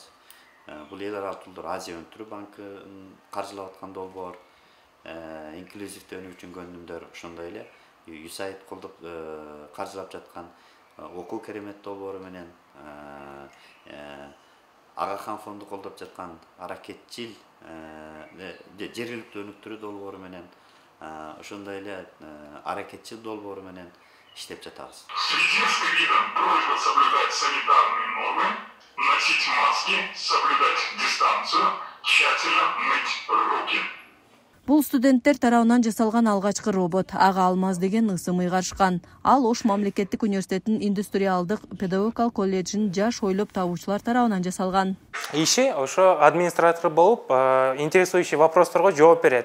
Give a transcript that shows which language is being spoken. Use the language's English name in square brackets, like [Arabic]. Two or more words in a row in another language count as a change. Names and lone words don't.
[Kyrgyz] Бул эл аралык долбоор Азия өнүктүрүү банкынын каржылап аткан долбоор, инклюзивдүү өнүгүүчү өнүмдөр, ошондой эле USAID колдоп каржылап жаткан окуу керемет долбоору менен, Агахан фонду колдоп жаткан аракетчил жергиликтүү өнүктүрүү долбоору менен, ошондой эле аракетчил долбоору менен иштеп жатабыз. [Russian] Срединским видом просьба соблюдать санитарные нормы, носить маски, соблюдать дистанцию, тщательно мыть руки. [Kyrgyz] Бул студенттер тарабынан жасалган алгачкы робот Ага Алмаз деген ысым ыйгарышкан. Ал Ош мамлекеттик университетинин индустриалдык педагогикалык колледжинин жаш ойлоп табуучулар тарабынан жасалган. Иши ошо администратор болуп, интересующий вопросторго жооп берет.